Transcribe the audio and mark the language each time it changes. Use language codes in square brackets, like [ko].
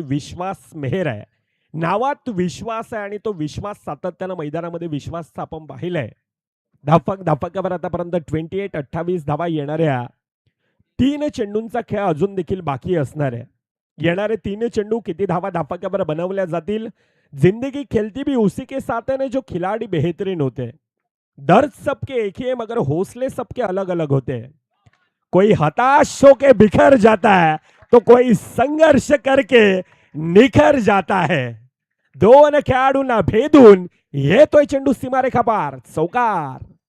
[mr] विश्वास मेहर आहे नावात, विश्वास आहे आणि तो विश्वास सातत्यानं मैदानामध्ये विश्वास आपण पाहिलाय. धापकावर आतापर्यंत 28 धावा येणाऱ्या 3 चेंडूंचा खेळ अजून देखील बाकी असणार आहे. येणारे 3 चेंडू किती धावा धापकावर बनवल्या जातील. [hi] जिंदगी खेलती भी उसी के साथ है, जो खिलाड़ी बेहतरीन होते. दर्द सबके एक ही है मगर हौसले सबके अलग अलग होते हैं. कोई हताश होके बिखर जाता है तो कोई संघर्ष करके निखर जाता है. [mr] दोन खेळाडूंना भेदून येतोय चेंडू सीमारेखा पार, चौकार.